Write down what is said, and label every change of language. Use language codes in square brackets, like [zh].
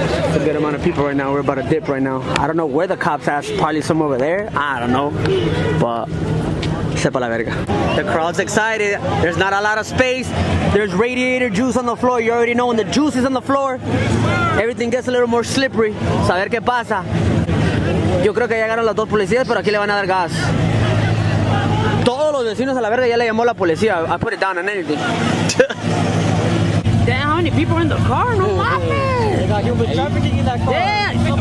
[en] It's a good amount of people right now. We're about to dip right now. I don't know where the cops are, probably some over there. I don't know, but [es] sepa la verga. [en] The crowd's excited. There's not a lot of space. There's radiator juice on the floor. You already know when the juice is on the floor, everything gets a little more slippery. [es] Saber qué pasa. Yo creo que ya llegaron las 2 policías, pero aquí le van a dar gas. Todos los vecinos a la verga ya le llamó la policía. [en] I put it down on anything. Damn, how many people are in the car? [es] No mames. [en] They got human trafficking in that car. Damn.